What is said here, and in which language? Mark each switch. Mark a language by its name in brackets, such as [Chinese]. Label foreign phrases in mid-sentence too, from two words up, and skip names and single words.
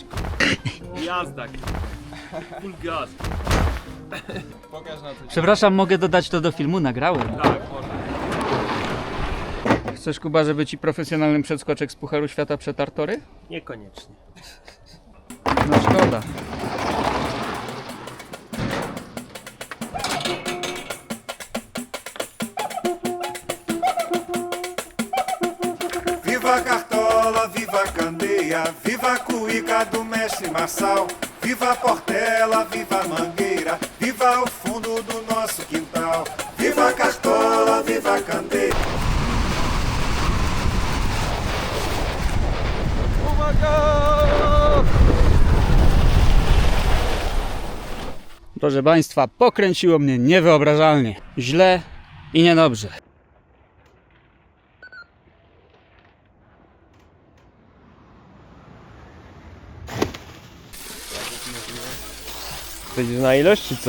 [Polish] Jazda. [English] Full gas. [Polish] Przepraszam, mogę dodać to do filmu? Nagrałem. Tak, można. Chcesz, Kuba, żeby ci profesjonalny przedskoczek z Pucharu Świata przetarł tory? Niekoniecznie. No szkoda. [Portuguese] Viva a Cartola, viva a Candeia, viva a cuíca do mestre Marçal, viva a Portela, viva a Mangueira, viva o fundo do nosso quintal, viva a Cartola, viva a Candeia. [Polish] Proszę Państwa, pokręciło mnie niewyobrażalnie. Źle i niedobrze. Będziesz na ilość czy co?